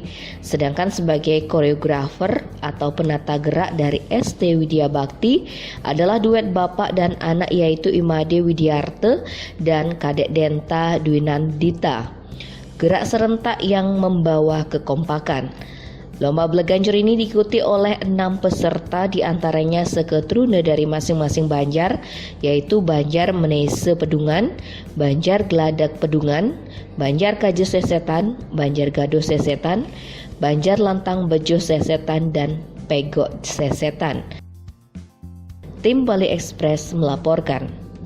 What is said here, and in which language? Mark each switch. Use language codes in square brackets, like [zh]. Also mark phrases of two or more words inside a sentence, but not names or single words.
[id] Sedangkan sebagai koreografer atau penata gerak dari ST Widya Bakti adalah duet bapak dan anak yaitu Imade Widiarte dan Kadek Denta Dwinandita. Gerak serentak yang membawa kekompakan. Lomba Bleganjur ini diikuti oleh 6 peserta diantaranya Seke Truna dari masing-masing Banjar yaitu Banjar Menese Pedungan, Banjar Geladak Pedungan, Banjar Kaje Sesetan, Banjar Gado Sesetan, Banjar Lantang Bejo Sesetan, dan Pegok Sesetan. Tim Bali Express melaporkan.